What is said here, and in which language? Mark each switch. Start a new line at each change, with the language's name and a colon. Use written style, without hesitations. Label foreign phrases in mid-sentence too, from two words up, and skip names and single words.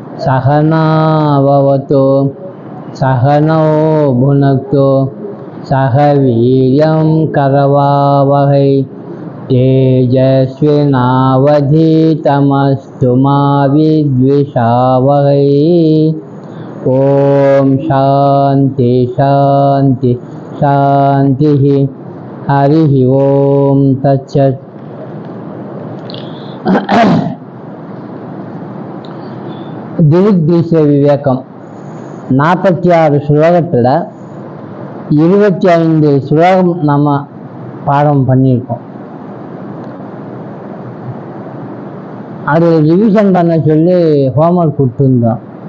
Sanskrit: सहना भवतु सहनौ भुनक्तु सह वीर्यं करवावहै तेजस्विनावधीतमस्तु मा विद्विषावहै। ओम शांति शांति शांति। हरि ओम तत्सत्।
Tamil: திரித்விஷ விவேகம் 46 ஸ்லோகத்தில் 25 ஸ்லோகம் நம்ம பாடம் பண்ணியிருக்கோம். அது ரிவிஷன் பண்ண சொல்லி ஹோம்ஒர்க் கொடுத்துருந்தோம்.